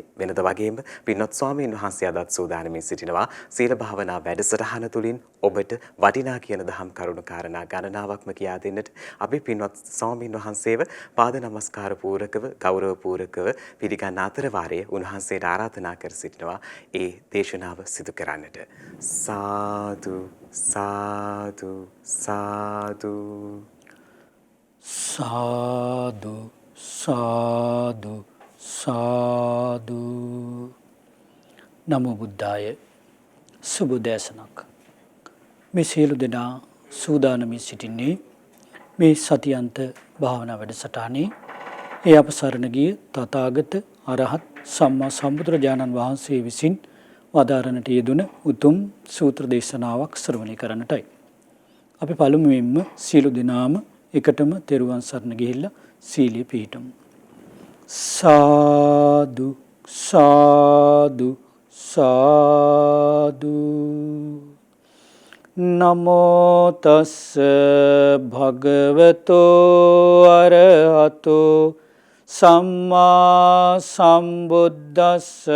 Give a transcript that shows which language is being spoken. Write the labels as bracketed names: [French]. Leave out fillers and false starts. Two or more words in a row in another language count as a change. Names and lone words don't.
[Sinhala] වෙනද වගේම පින්වත් ස්වාමීන් වහන්සේ අදත් සූදානමින් සිටිනවා සීල භාවනා වැඩසටහන තුලින් ඔබට වටිනා කියන දහම් කරුණු කාරණා ගණනාවක්ම කියා දෙන්නට අපි පින්වත් ස්වාමීන් වහන්සේව පාද නමස්කාර පූරකව, ගෞරව පූරකව පිළිගන්න අතර වාරයේ උන්වහන්සේට ආරාධනා කර සිටිනවා ඒ දේශනාව සිදු කරන්නට. සාදු සාදු සාදු සාදු සාදු සාදු. [Pali] නමෝ බුද්දාය. [Sinhala] සුබ දේශනක්. මේ සියලු දෙනා සූදානමින් සිටින්නේ මේ සතියන්ත භාවනා වැඩසටහනේ ඒ අප සරණ ගිය තථාගත අරහත් සම්මා සම්බුදුරජාණන් වහන්සේ විසින් වදාරණට යෙදුන උතුම් සූත්‍ර දේශනාවක් ශ්‍රවණය කරන්නටයි. අපි පළමුවෙන්ම සියලු දෙනාම එකටම තෙරුවන් සරණ ගිහිල්ලා සීලය පිහිටමු. සාදු සාදු සාදු. [Pali] නමෝ තස්ස භගවතෝ අරහතෝ සම්මා සම්බුද්දස්ස.